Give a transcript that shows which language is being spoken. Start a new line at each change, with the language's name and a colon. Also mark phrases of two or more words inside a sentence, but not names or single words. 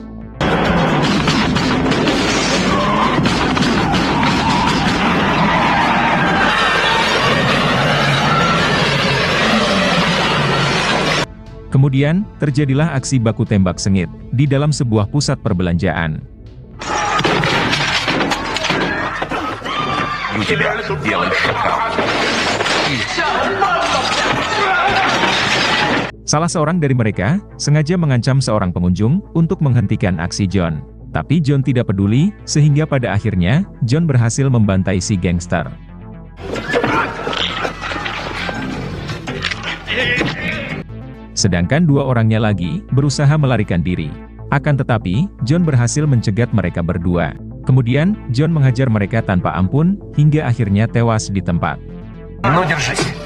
Indonesian: Kemudian, terjadilah aksi baku tembak sengit, di dalam sebuah pusat perbelanjaan.
Russian: У тебя белый шакал.
Indonesian: Salah seorang dari mereka, sengaja mengancam seorang pengunjung, untuk menghentikan aksi John. Tapi John tidak peduli, sehingga pada akhirnya, John berhasil membantai si gangster. Sedangkan 2 orangnya lagi, berusaha melarikan diri. Akan tetapi, John berhasil mencegat mereka berdua. Kemudian, John menghajar mereka tanpa ampun, hingga akhirnya tewas di tempat.
Russian: Ну, держись.